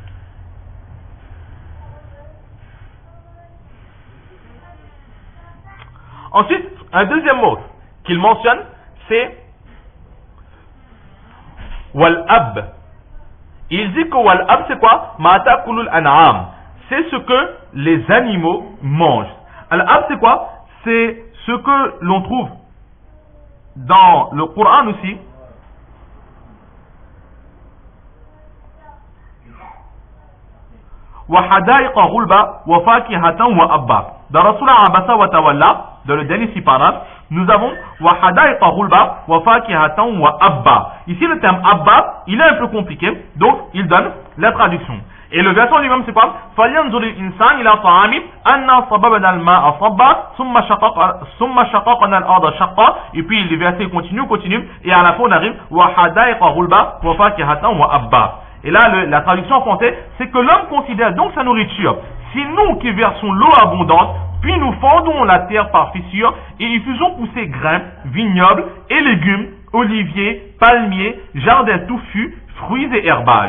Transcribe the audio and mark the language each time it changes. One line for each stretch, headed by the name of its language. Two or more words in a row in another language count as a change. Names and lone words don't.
French: Ensuite, un deuxième mot qu'il mentionne, c'est Wal-Ab. Il dit que Wal-Ab, c'est quoi?
Arabic: ما تأكله الأنعام.
French: C'est ce que les animaux mangent. Al-Ab, c'est quoi? C'est ce que l'on trouve dans le Coran aussi.
Arabic: وحدائق غلبا وفاكهة وأبا.
French: Dans Rasulullah Abasa wa Tawalla, dans le dernier sipara, nous avons
Arabic: وحدائق غلبا وفاكهة وأبا.
French: Ici le terme abba, il est un peu compliqué, donc il donne la traduction. Et le verset lui-même c'est quoi?
Arabic: فَلْيَنْظُرِ الْإِنسَانِ إِلَى طَعَامِهِ أَنَّا صَبَبْنَا الْمَاءَ صَبًّا ثُمَّ شَقَقْنَا الْأَرْضَ شَقًّا.
French: Et puis le verset continue, et à la fin on arrive
Arabic: وَحَدَائِقَ غُلْبًا وَفَاكِهَةً وَأَبًّا.
French: Et là la traduction en français c'est que l'homme considère donc sa nourriture. C'est nous qui versons l'eau abondante, puis nous fendons la terre par fissure et y faisons pousser grains, vignobles et légumes, oliviers, palmiers, jardins touffus, fruits et herbages.